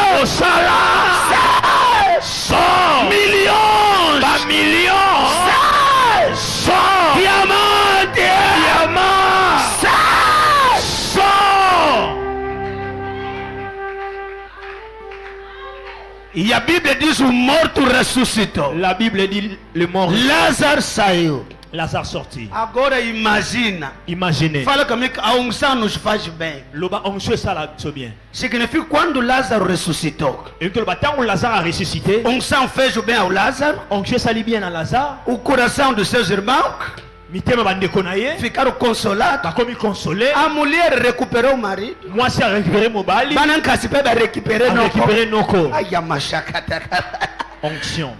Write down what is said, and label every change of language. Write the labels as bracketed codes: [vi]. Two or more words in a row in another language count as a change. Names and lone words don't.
[pt] milhões, diamante, e a Bíblia diz: o morto ressuscitou. [fr] La Bible dit le mort. [pt] Lázaro saiu. [fr] Lazare sorti. [pt] Agora imagina. [fr] Imaginez. [pt] Fala comigo, a unção nos faz bem. Significa quando Lázaro ressuscitou. [fr] Lazare a ressuscité. [pt] Unção fez o bem ao Lázaro. O coração dos seus irmãos ficaram consolados. A mulher recuperou o marido. [fr] Onction.